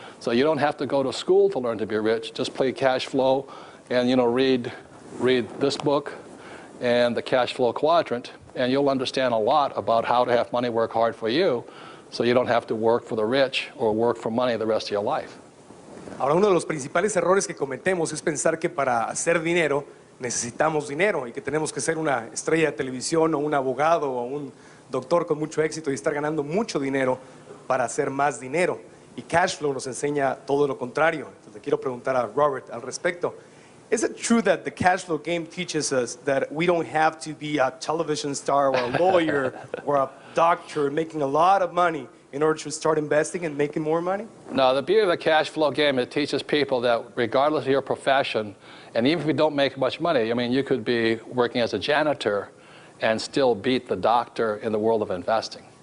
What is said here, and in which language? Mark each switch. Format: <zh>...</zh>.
<en>So you don't have to go to school to learn to be rich. Just play cash flow and, you know, read this book and the cash flow quadrant, and you'll understand a lot about how to have money work hard for you, so you don't have to work for the rich or work for money the rest of your life.</en> <es>Ahora, uno de los principales errores que cometemos es pensar que para hacer dinero necesitamos dinero y que tenemos que ser una estrella de televisión o un abogado o un doctor con mucho éxito y estar ganando mucho dinero para hacer más dinero. Y cash flow nos enseña todo lo contrario. Entonces, le quiero preguntar a Robert al respecto.</es> <en>Is it true that the cash flow game teaches us that we don't have to be a television star or a lawyer or a doctor making a lot of money in order to start investing and making more money? No, the beauty of the cash flow game, it teaches people that regardless of your profession, and even if you don't make much money, I mean, you could be working as a janitor and still beat the doctor in the world of investing.</en>